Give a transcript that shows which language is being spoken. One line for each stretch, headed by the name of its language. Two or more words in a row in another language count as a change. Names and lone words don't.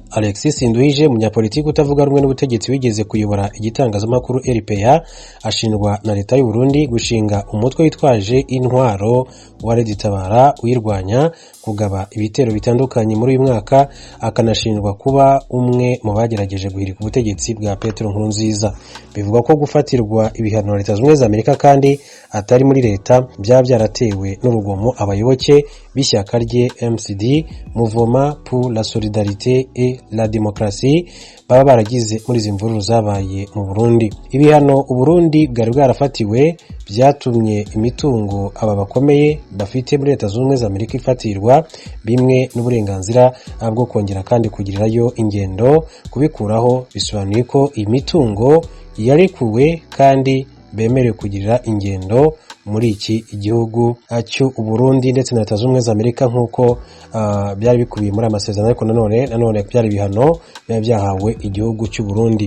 Kinyarwanda: Alexis Ndwije, umunyapolitiki utavuga rumwe n'ubutegetsi wigeze kuyobora igitangazamakuru RPA, ashinjwa na Leta y'u Burundi gushinga umutwe witwaje intwaro wa Red Tabara uyirwanya, kugaba ibitero bitandukanye muri uyu mwaka, akanashinjwa kuba umwe mu bagerageje guhirika ubutegetsi bwa Petero Nkurunziza. Bivuga ko gufatirwa ibihano Leta Zunze Ubumwe za Amerika kandi atari muri leta byaratewe n'urugomo abayoboke b'ishyaka rye MCD, Mouvement pour la Solidarité et la Démocratie, baba baragize muri izi mvururu zabaye mu Burundi. Ibihano u Burundi bwari bwarafatiwe byatumye imitungo aba bakomeye bafite muri Leta Zunze Ubumwe za Amerika ifatirwa, bimwe n'uburenganzira bwo kongera kandi kugirirayo ingendo. Kubikuraho bisobanuye ko imitungo yarekuwe kandi bemerewe kugirira ingendo muri iki igihugu cyo u Burundi ndetse na Leta Zunze Ubumwe za Amerika nk'uko byari bikubiye muri amasezerano, ariko nanone byari bihano byahawe igihugu cy'u Burundi.